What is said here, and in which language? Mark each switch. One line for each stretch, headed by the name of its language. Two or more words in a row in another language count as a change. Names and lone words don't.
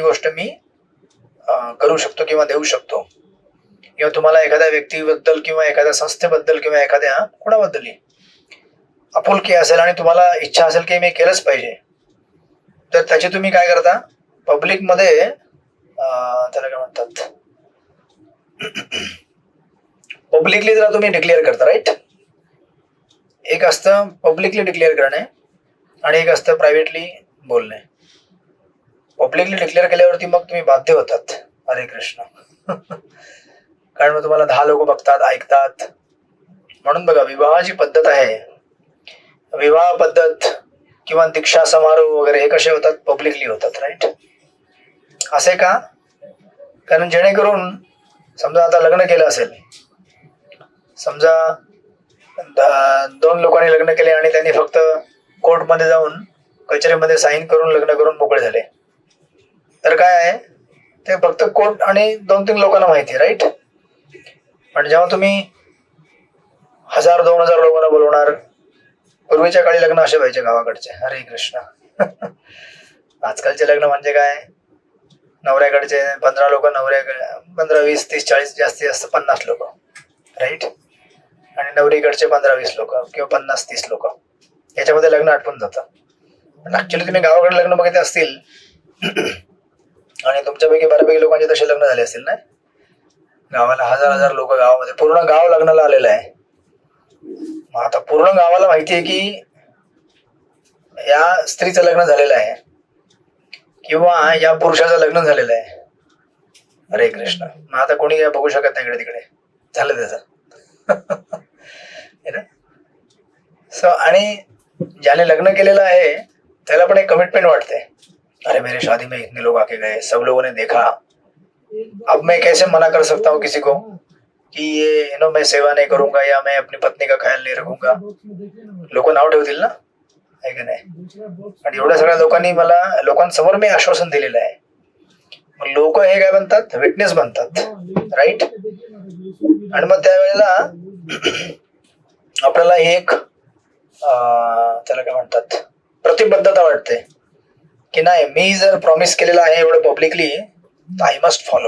Marathi: गोष्ट मी करू शकतो किंवा देऊ शकतो किंवा तुम्हाला एखाद्या व्यक्तीबद्दल किंवा एखाद्या संस्थेबद्दल किंवा एखाद्या कोणाबद्दल आपुलकी असेल आणि तुम्हाला इच्छा असेल की मी केलंच पाहिजे तर त्याची तुम्ही काय करता पब्लिकमध्ये त्याला काय म्हणतात पब्लिकली जरा तुम्ही डिक्लेअर करता राईट. एक असतं
English: publicly declare
Marathi: करणे आणि एक असतं प्रायव्हेटली बोलणे.
English: publicly declare
Marathi: केल्यावरती मग तुम्ही बाध्य होतात. हरे कृष्ण. कारण मग तुम्हाला 10 लोक बघतात ऐकतात. म्हणून बघा विवाहाची पद्धत आहे. विवाह पद्धत किंवा दीक्षा समारोह वगैरे हे कसे होतात पब्लिकली होतात राईट. असे का. कारण जेणेकरून समजा आता लग्न केलं असेल. समजा 2 लोकांनी लग्न केले आणि त्यांनी फक्त कोर्टमध्ये जाऊन कचेरीमध्ये साईन करून लग्न करून मोकळे झाले तर काय आहे ते फक्त कोर्ट आणि 2-3 लोकांना माहिती आहे राईट. पण जेव्हा तुम्ही 1000-2000 लोकांना बोलवणार. पूर्वीच्या काळी लग्न असे व्हायचे गावाकडचे. हरे कृष्ण. आजकालचे लग्न म्हणजे काय नवऱ्याकडचे 15 लोक 15, 20, 30, 40 जास्तीत जास्त 50 लोक राईट. आणि नवरीकडचे 15-20 लोक किंवा 50-30 लोक याच्यामध्ये लग्न आटपून जातं. पण ऍक्च्युली तुम्ही गावाकडे लग्न बघितले असतील आणि तुमच्यापैकी बऱ्यापैकी लोकांचे तसे लग्न झाले असतील ना. गावाला 1000 लोक गावामध्ये पूर्ण गाव लग्नाला आलेलं आहे. मग आता पूर्ण गावाला माहिती आहे की या स्त्रीचं लग्न झालेलं आहे किंवा या पुरुषाचं लग्न झालेलं आहे. हरे कृष्ण. मग आता कोणी काय बघू शकत नाही इकडे तिकडे झालं त्याचं. आणि ज्याने लग्न केलेलं आहे त्याला पण एक कमिटमेंट वाटते.
Hindi: अरे मेरे शादी में इतने लोग आके गए सब लोगों ने देखा अब मैं कैसे मना कर सकता हूँ किसी को कि ये मैं सेवा नहीं करूंगा या मैं अपनी पत्नी का ख्याल नहीं रखूंगा.
Marathi: लोक नाव ठेवतील ना आहे की नाही. आणि एवढ्या सगळ्या लोकांनी मला लोकांसमोर मी आश्वासन दिलेलं आहे. मग लोक हे काय बनतात विटनेस बनतात राईट. आणि मग त्यावेळेला आपल्याला एक त्याला काय म्हणतात प्रतिबद्धता वाटते की नाही मी जर प्रॉमिस केलेलं आहे एवढं पब्लिकली तर
English: I must follow.